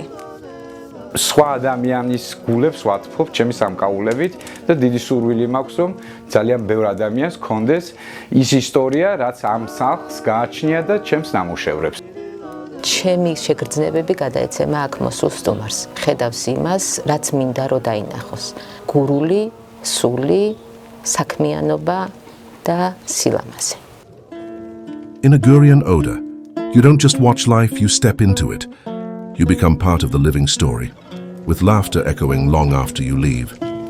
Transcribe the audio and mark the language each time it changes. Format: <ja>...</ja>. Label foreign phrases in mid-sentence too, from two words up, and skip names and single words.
<ka>სხვა ადამიანის გულებს ვათფობ ჩემი სამკაულებით და დიდი სურვილი მაქვს რომ ძალიან ბევრ ადამიანს ჰქონდეს ის ისტორია რაც ამ სახლს გააჩნია და ჩემს ნამუშევრებს. ჩემი შეგრძნებები გადაეცემა აქ მოსულ სტუმარს. ხედავს იმას, რაც მინდა რომ დაინახოს. გურული, სული, საქმიანობა და სილამაზე.</ka> <en>In a Gurian Oda, you don't just watch life, you step into it. You become part of the living story, with laughter echoing long after you leave.</en>